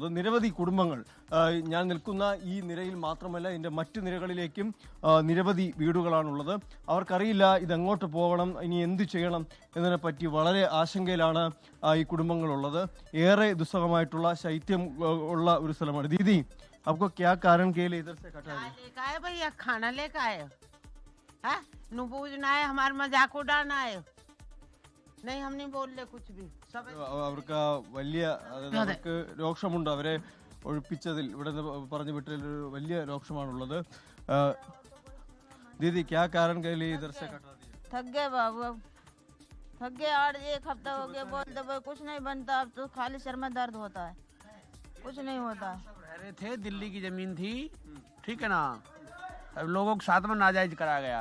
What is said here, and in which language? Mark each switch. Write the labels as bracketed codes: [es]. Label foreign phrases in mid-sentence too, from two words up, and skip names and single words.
[ml] നിരവധി കുടുംബങ്ങൾ ഞാൻ നിൽക്കുന്ന ഈ നിരയിൽ മാത്രമല്ല, ഇതിൻ്റെ മറ്റു നിരകളിലേക്കും നിരവധി വീടുകളാണുള്ളത്. അവർക്കറിയില്ല ഇതെങ്ങോട്ട് പോകണം, ഇനി എന്തു ചെയ്യണം എന്നതിനെപ്പറ്റി വളരെ ആശങ്കയിലാണ് ഈ കുടുംബങ്ങളുള്ളത്. ഏറെ ദുസ്സഹമായിട്ടുള്ള ശൈത്യം ഉള്ള ഒരു സ്ഥലമാണ്. [hi] ദീദി, आपको क्या कारण के लिए इधर से हटा दिया? लेकर आए भैया, खाना लेकर आए हैं? नु पूजना है, हमारे मजाक उड़ाना है? नहीं, हम नहीं बोल रहे कुछ भी. सब [ml] അവർക്ക് വലിയ അവർക്ക് രോക്ഷമുണ്ട്. അവരെ ഒഴിപ്പിച്ചതിൽ, ഇവിടെ പറഞ്ഞു വിട്ടതിൽ ഒരു വലിയ രോക്ഷമാണുള്ളത്. [hi] दीदी, क्या कारण के लिए इधर से हटा दिया? थक गए बाबू, अब थक गए. 1 हफ्ता हो गया, बोलते भाई कुछ नहीं बनता, अब तो खाली सर में दर्द होता है, कुछ नहीं होता. रहे थे, दिल्ली की जमीन थी, ठीक है ना. अब लोगों को साथ में नाजायज करा गया.